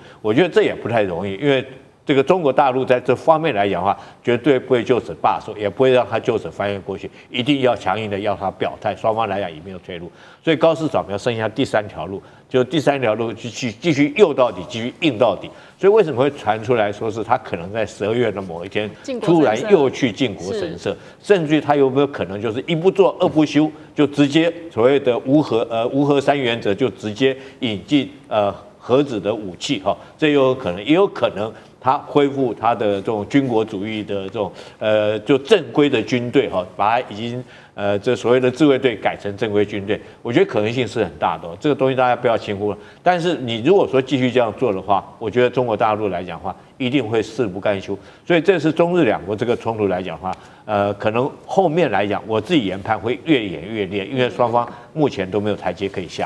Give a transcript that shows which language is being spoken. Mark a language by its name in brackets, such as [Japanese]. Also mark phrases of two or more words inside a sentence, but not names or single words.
[Chinese] 我覺得這也不太容易，因為這個中國大陸在這方面來講的話，絕對不會就此罷手，也不會讓他就此翻頁過去，一定要強硬的要他表態，雙方來講也沒有退路。所以高市早苗剩下第3條路，就第3條路繼續誘到底，繼續硬到底。所以為什麼會傳出來說是他可能在12月的某一天突然又去靖國神社，甚至於他有沒有可能就是一不做二不休，就直接所謂的無核3原則就直接引進核子的武器哈，這有可能，也有可能他恢復他的這種軍國主義的這種就正規的軍隊哈，把它已經這所謂的自衛隊改成正規軍隊，我覺得可能性是很大的哦。這個東西大家不要輕忽了。但是你如果說繼續這樣做的話，我覺得中國大陸來講的話，一定會誓不甘休。所以這是中日兩國這個衝突來講的話，可能後面來講，我自己研判會越演越烈，因為雙方目前都沒有台階可以下。